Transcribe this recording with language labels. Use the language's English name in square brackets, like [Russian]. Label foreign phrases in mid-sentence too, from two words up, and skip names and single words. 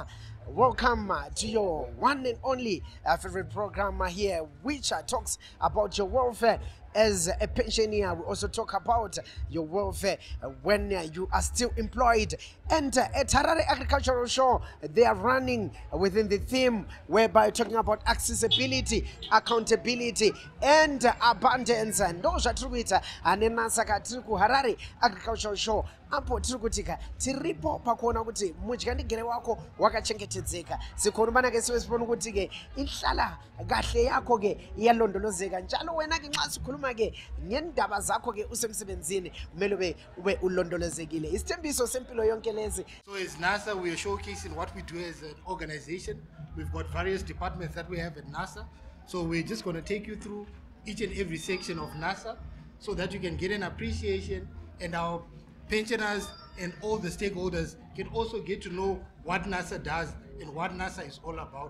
[English] Welcome to your one and only favorite program here, which talks about your welfare as a pensioner. We also talk about your welfare when you are still employed. And at Harare Agricultural Show, they are running within the theme whereby talking about accessibility, accountability, and abundance. And those are true with Anenasaka Triku Harare Agricultural Show. [Shona] Apo tirukutika tiripo pakuona kuti mudyandikire wako wakachengetedzeka [North Ndebele] sikorumbana ke siwesipona ukuthi ke inhlala kahle yakho ke iyalondolozeka njalo wena ke nxa sikhuluma ke ngendaba zakho ke usemsebenzini kumele ube ulondolozekile isithembiso sempilo yonke lezi. [English] So as NASA, we are showcasing what we do as an organization. We've got various departments that we have at NASA, so we're just going to take you through each and every section of NASA so that you can get an appreciation, and our pensioners and all the stakeholders can also get to know what NASA does and what NASA is all about.